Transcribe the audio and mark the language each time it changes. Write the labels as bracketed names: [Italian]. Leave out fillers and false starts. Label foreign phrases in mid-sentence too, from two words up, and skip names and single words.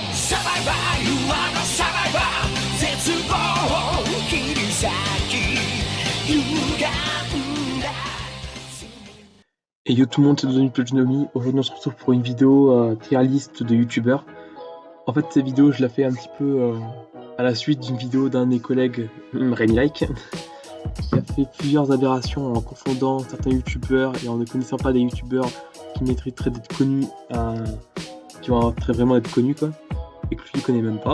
[Japanese] サバイバー [English] You are the [Japanese] サバイバー絶望を切り裂き歪んだ [French] Et yo tout le monde, c'est devenu Pluginomi. Aujourd'hui on se retrouve pour une vidéo tier list de youtubeurs. En fait cette vidéo je la fais un petit peu à la suite d'une vidéo d'un de mes collègues, Rémi Like, qui a fait plusieurs aberrations en confondant certains youtubeurs et en ne connaissant pas des youtubeurs qui mériteraient d'être connus, qui vont vraiment être connus quoi, et que lui connaît même pas.